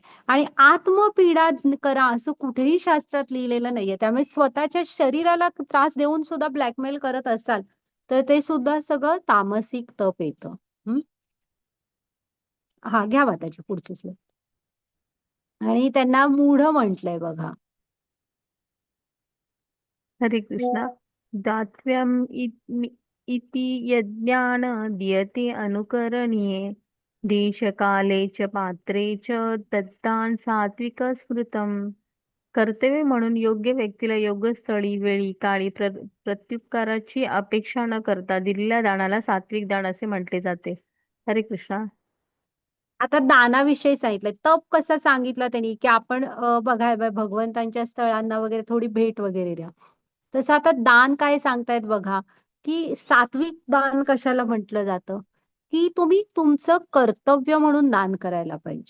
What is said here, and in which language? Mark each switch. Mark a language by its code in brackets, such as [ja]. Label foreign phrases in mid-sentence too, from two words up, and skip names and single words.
[mr] आणि आत्मपीडा करा असं कुठेही शास्त्रात लिहिलेलं नाहीये. त्यामुळे स्वतःच्या शरीराला त्रास देऊन सुद्धा ब्लॅकमेल करत असाल तर ते सुद्धा सगळं तामसिक तप येतं. हा, घ्या त्याची पुढची स्लाईड. आणि त्यांना मूढ म्हटलंय बघा. हरे कृष्ण. [sa] दातव्यम इति यज्ञान दीयते अनुकरणीये देशकाले च पात्रे च दत्तान सात्विक स्मृतम. [mr] कर्तव्य म्हणून योग्य व्यक्तीला योग्य स्थळी, वेळी, काळी प्रत्युपकाराची अपेक्षा न करता दिलेल्या दानाला सात्विक दान असे म्हटले जाते. हरे कृष्णा. आता दानाविषयी सांगितलंय. तप कसा सांगितला त्यांनी, की आपण बघा भगवंतांच्या स्थळांना वगैरे थोडी भेट वगैरे द्या. तसं आता दान काय सांगतायत बघा, की सात्विक दान कशाला म्हटलं जातं, की तुम्ही तुमचं कर्तव्य म्हणून दान करायला पाहिजे.